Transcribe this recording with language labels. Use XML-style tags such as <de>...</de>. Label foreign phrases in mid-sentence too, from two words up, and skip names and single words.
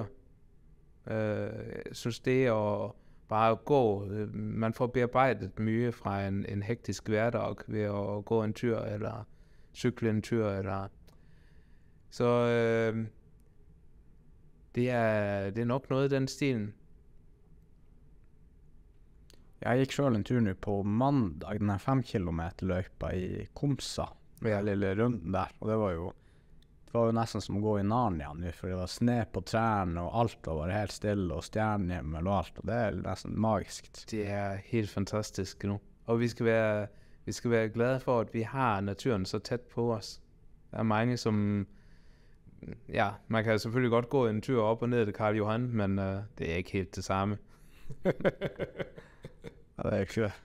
<da>Jeg synes det at bare gå, man får bearbejdet mye fra en hektisk hverdag ved at gå en tur, eller cykle en tur, eller... Så det er nok noget i den stilen.</da> <no>Jeg gikk selv en tur nu på mandag, den her 5 kilometer løypa i Komsa, den lille runden der, og det var jo nesten som å gå i Narnia nu, for det var sne på trærne, og alt var bare helt stille, og stjernehimmel og alt, og det er nesten magisk.</no> <da>Det er helt fantastisk nu, og vi skal være glade for, at vi har naturen så tæt på os. Der er mange, som... Ja, man kan selvfølgelig godt gå en tur op og ned til Karl Johan, men det er ikke helt det samme. Ja, det er ikke det.</da>